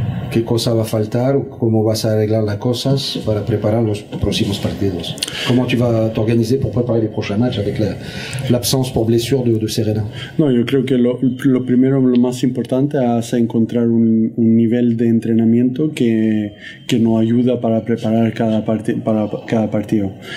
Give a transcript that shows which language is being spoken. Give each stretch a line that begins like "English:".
Spanish: ¿Qué cosa va a faltar o cómo vas a arreglar las cosas para preparar los próximos partidos?
French: ¿Cómo tu vas t'organiser pour préparer les prochains matchs avec l'absence por blessure de Serena?
Spanish: No, yo creo que lo primero, lo más importante es encontrar un nivel de entrenamiento que nos ayuda para preparar cada partido.